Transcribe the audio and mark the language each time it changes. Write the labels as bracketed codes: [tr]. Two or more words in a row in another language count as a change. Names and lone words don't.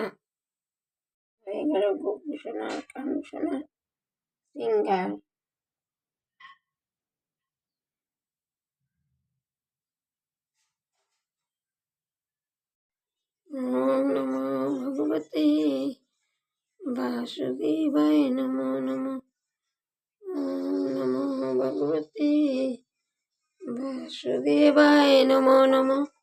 [bn] হয়ে গেল গপু সোনা আর কানু সোনা সিঙ্গার। [sa] ওম নমো ভগবতে বাসুদেবায় নমো নমঃ। ওম নমো ভগবতে বাসুদেবায় নমো নমঃ।